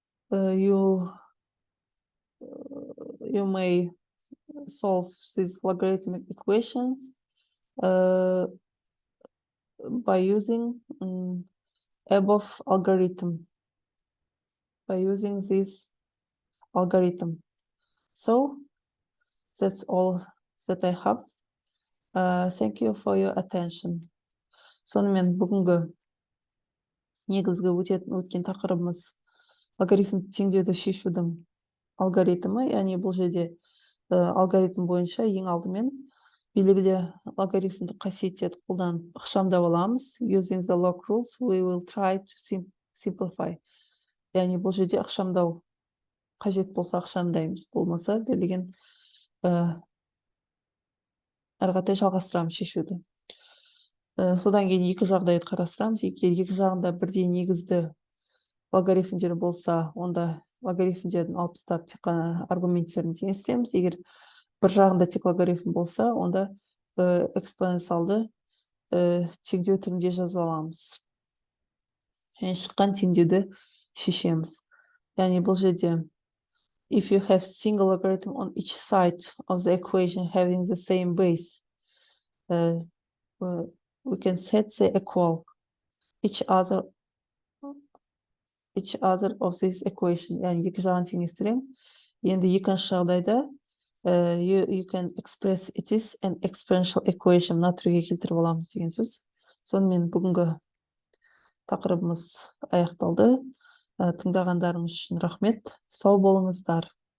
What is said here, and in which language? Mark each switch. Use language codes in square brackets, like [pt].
[en] You may solve these logarithmic equations by using above algorithm, by using this algorithm. So that's all that I have. Thank you for your attention. [kk] Сонымен бүгінгі негізгі өткен тақырыбымыз логарифмдік теңдеуді шешудің алгоритмі, яғни бұл жерде алгоритм бойынша ең алдымен белгілі логарифмдік қасиеттерді қолданып ықшамдап аламыз. [en] Using the log rules, we will try to simplify. [kk] Яғни бұл жерде ықшамдау қажет болса ықшамдаймыз, болмаса берілген әрі қаратай жалғастырамыз шешуді. Содан кейін екі жағдайды қарастырамыз. Екі жағында бірдей негізді логарифмдер болса, онда логарифмдерін алып тастап тек қана аргументтерін теңестіреміз. Егер бір жағында тек логарифм болса, онда экспоненциалды теңдеу түрінде жазып аламыз. Яғни шыққан теңдеуді шешеміз. Яғни бұл жерде [en] if you have single logarithm on each side of the equation having the same base, we can set the equal each other of this equation. [kk] Яғни екі жағын теңестіремін. Енді екінші жағдайда [en] you can express it is an exponential equation. [kk] Мына түрге келтіріп аламыз деген сөз. Сонымен бүгінгі тақырыбымыз аяқталды. Тыңдағандарыңыз үшін рахмет. Сау болыңыздар.